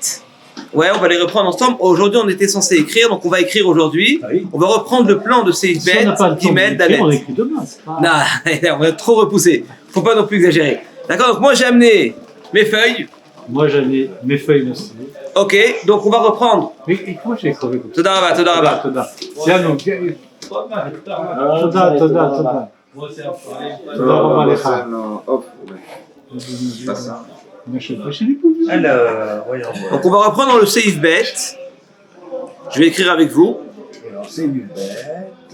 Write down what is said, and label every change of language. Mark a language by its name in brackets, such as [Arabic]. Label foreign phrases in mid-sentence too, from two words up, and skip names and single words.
[French] Ouais, on va les reprendre ensemble. Aujourd'hui, on était censé écrire, donc on va écrire aujourd'hui. On va reprendre le plan de Seif Bet, Gimel, Dalet. On écrit demain, c'est pas... Non, on va trop repousser. Faut pas non plus exagérer. D'accord, donc moi j'ai amené mes feuilles. Moi, j'avais mes feuilles aussi. Ok, donc on va reprendre. Et comment j'ai crevé comme ça? [Hebrew] תודה רבה. [French] Toda. Tiens, donc. Toda. [Hebrew] תודה רבה לך. [French] Hop. Pas ça. On achète pas chez les poules. Alors, voyons voir. Donc on va reprendre le Seif Bet. Je vais écrire avec vous. C'est une bête.